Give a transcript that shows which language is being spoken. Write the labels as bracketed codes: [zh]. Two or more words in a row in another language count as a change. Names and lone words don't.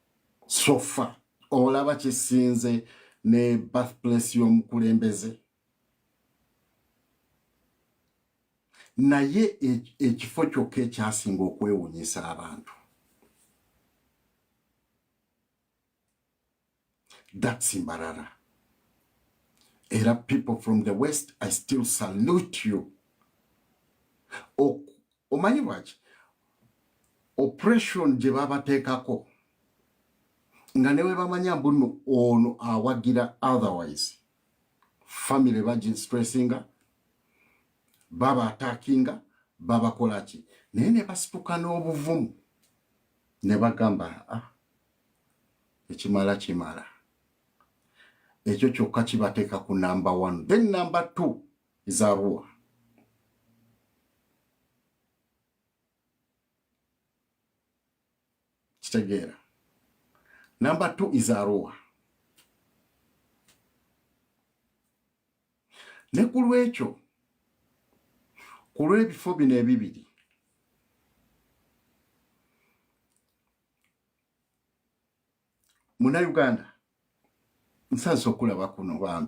[en] So far, [lg] olaba kisinze ne birthplace y'omukulembeze naye ekifo kyokka ekyasinga okwewunyisa abantu. [en] That's Mbarara. [lg] Era [en] people from the West, I still salute you. [lg] Omanyi lwaki oppression gye babateekako nga newe bamanya mbuno ono awagira, otherwise family bagistressinga, baba attackinga, baba kolaki, naye ne basituka n'obuvumu ne bagamba ekimala kimala. Ekyo kyokka kibateeka ku number 1. [en] Then number 2 is Arua. Kitegeera. Number 2 is Arua. [lg] Ne ku lwekyo, ku lw'ebifo bino ebibiri, Munnayuganda nsanze okulaba kuno bambi.